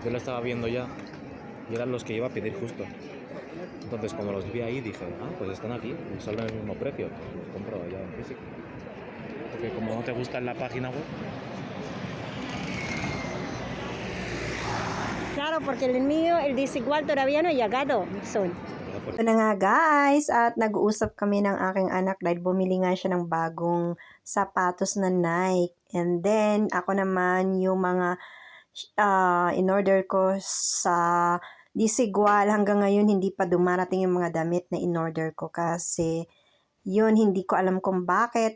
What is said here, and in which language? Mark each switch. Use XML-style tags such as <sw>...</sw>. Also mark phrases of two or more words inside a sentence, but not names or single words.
<es>Yo lo estaba viendo ya y eran los que iba a pedir justo. Entonces, como los vi ahí, dije, pues están aquí, y salen el mismo precio. Los compro ya en físico. Porque como no te gusta en la página web, Claro, porque el mío, el desigual todavía no ha llegado. Son. ya por</es> <tl>Ito na nga guys, at nag-uusap kami ng aking anak dahil bumili nga siya ng bagong sapatos na Nike.</tl> <en>And then,</en> <tl>ako naman yung mga in-order ko sa Disigual. Hanggang ngayon, hindi pa dumarating yung mga damit na in-order ko kasi yun, hindi ko alam kung bakit.</tl>